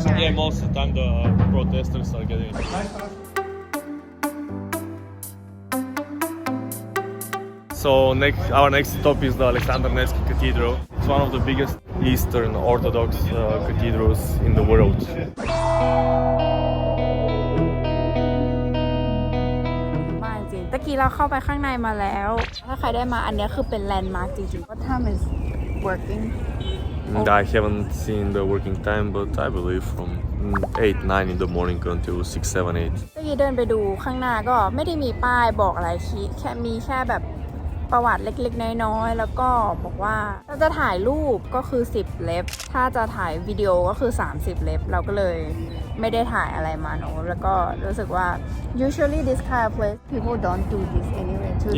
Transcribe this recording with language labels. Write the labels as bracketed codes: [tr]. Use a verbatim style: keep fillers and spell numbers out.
[en] Right? Yeah, most of the time the protesters are getting it. So next, our next stop is the Alexander Nevsky Cathedral. It's one of the biggest Eastern Orthodox uh, cathedrals in the world. Wow, really. [th] ตะกี้เราเข้าไปข้างในมาแล้วถ้าใครได้มาอันนี้คือเป็นแลนด์มาร์คจริงๆ [en] What time is working? I haven't seen the working time, but I believe from eight nine in the morning until six seven eight. [th] ตะกี้เดินไปดูข้างหน้าก็ไม่ได้มีป้ายบอกอะไรชี้แค่มีแค่แบบประวัติเล็กๆน้อยๆแล้วก็บอกว่าถ้าจะถ่ายรูปก็คือสิบเล็บถ้าจะถ่ายวิดีโอก็คือสามสิบเล็บเราก็เลยไม่ได้ถ่ายอะไรมาเนอะแล้วก็รู้สึกว่า [en] usually this kind of place people don't do this anyway to